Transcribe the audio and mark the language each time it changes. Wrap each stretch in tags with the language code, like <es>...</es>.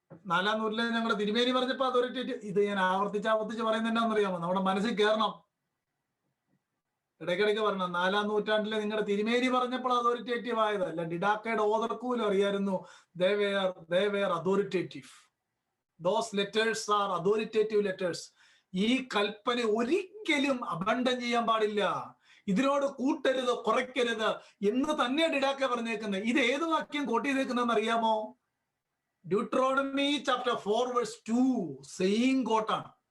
<ml>4-ാം നൂറ്റാണ്ടിൽ ഞങ്ങളുടെ തിരുമേനി പറഞ്ഞപ്പോ അതോറിറ്റേറ്റീവ്. ഇത് ഞാൻ ആവർത്തിച്ച് പറയുന്നത് എന്നാന്നറിയാമോ? നമ്മുടെ മനസ്സിൽ കയറണം. ഇടയ്ക്കിടയ്ക്ക് പറഞ്ഞ 4-ാം നൂറ്റാണ്ടിലെ നിങ്ങളുടെ തിരുമേനി പറഞ്ഞപ്പോൾ അതോറിറ്റേറ്റീവ് ആയതല്ല. ഡിഡാക്കയുടെ ഓതർക്കൂലും അറിയായിരുന്നു</ml> <en>they were authoritative. Those letters are authoritative letters.</en> <ml>ഈ കൽപ്പന ഒരിക്കലും അബണ്ടൻ ചെയ്യാൻ പാടില്ല, ഇതിനോട് കൂട്ടരുത്, കുറയ്ക്കരുത് എന്ന് തന്നെ ഡിഡാക്ക പറഞ്ഞേക്കുന്നത്. ഇത് ഏത് വാക്യം കോട്ട് ചെയ്തേക്കുന്നതെന്ന് അറിയാമോ? Deuteronomy chapter 4 verse 2 same കോട്ടാണ്.</ml>